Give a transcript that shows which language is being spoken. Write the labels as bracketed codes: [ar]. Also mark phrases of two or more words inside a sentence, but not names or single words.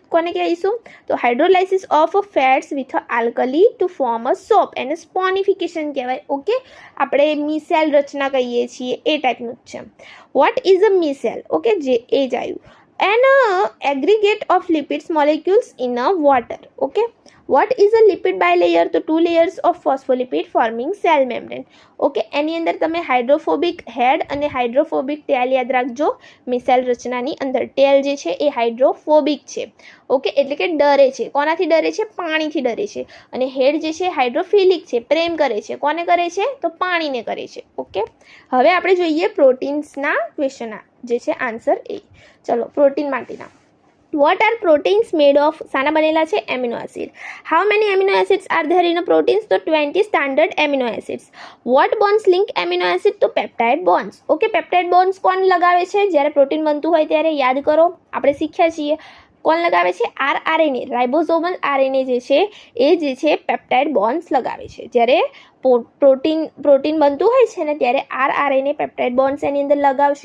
[gu] કોને કહીશું? તો [en] hydrolysis of fats with alkali to form a soap [gu] એને sponification કહેવાય. ઓકે, આપણે મિસેલ રચના કહીએ છીએ એ ટાઈપનું જ છે. [en] What is a micelle? [gu] ઓકે, જે એ જ આવ્યું. [en] An aggregate of lipids molecules in a water. Okay. What is a lipid bilayer? [gu] તો [en] 2 layers of phospholipid forming cell membrane. [gu] ઓકે, એની અંદર તમે [en] hydrophobic head [gu] અને [en] hydrophobic tail [gu] યાદ રાખજો. મિસેલ રચનાની અંદર ટેલ જે છે એ હાઇડ્રોફોબિક છે. ઓકે, એટલે કે ડરે છે. કોનાથી ડરે છે? પાણીથી ડરે છે. અને હેડ જે છે હાઇડ્રોફિલિક છે, પ્રેમ કરે છે. કોને કરે છે? તો પાણીને કરે છે. ઓકે, હવે આપણે જોઈએ પ્રોટીન્સના ક્વેશ્ચન જે છે આન્સર એ. ચલો, પ્રોટીન માટેના. [en] What are proteins made of? [gu] સાના બનેલા છે? [en] amino acid. How many amino acids are there in a proteins? તો 20 standard amino acids. What bonds link amino acid? [gu] તો [en] peptide bonds. [gu] ઓકે, [en] peptide bonds [gu] કોણ લગાવે છે? જ્યારે પ્રોટીન બનતું હોય ત્યારે યાદ કરો, આપણે શીખ્યા છીએ. કોણ લગાવે છે? RNA, [en] ribosomal RNA [gu] જે છે એ જે છે [en] peptide bonds [gu] લગાવે છે. જ્યારે પ્રોટીન બનતું હોય છે ને ત્યારે RNA [en] peptide bonds [gu] એની અંદર લગાવશે.